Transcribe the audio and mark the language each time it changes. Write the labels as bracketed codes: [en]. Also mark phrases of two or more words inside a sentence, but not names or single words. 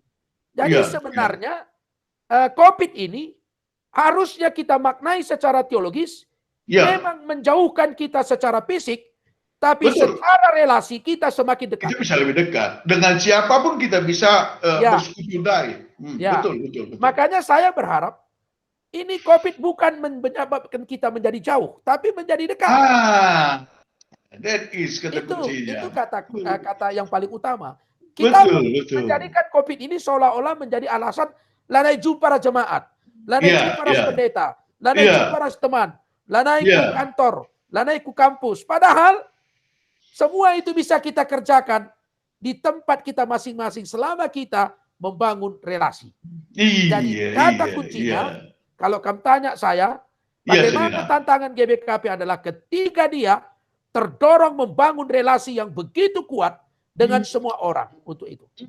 [id] Jadi sebenarnya COVID ini harusnya kita maknai secara teologis, memang menjauhkan kita secara fisik, tapi secara relasi kita semakin dekat. Kita bisa lebih dekat. Dengan siapapun kita bisa bersekutu dari. Betul. Makanya saya berharap ini COVID bukan menyebabkan kita menjadi jauh, tapi menjadi dekat. [en] That is [id] kata kuncinya. Itu kata yang paling utama. Kita menjadikan COVID ini seolah-olah menjadi alasan [btx] lanai jumpa para jemaat, lanai jumpa para pendeta, lanai jumpa para teman, lanai ku kantor, lanai ku kampus. [id] Padahal semua itu bisa kita kerjakan di tempat kita masing-masing selama kita membangun relasi. Jadi kata kuncinya, kalau kamu tanya saya, bagaimana tantangan GBKP adalah ketika dia terdorong membangun relasi yang begitu kuat dengan semua orang untuk itu.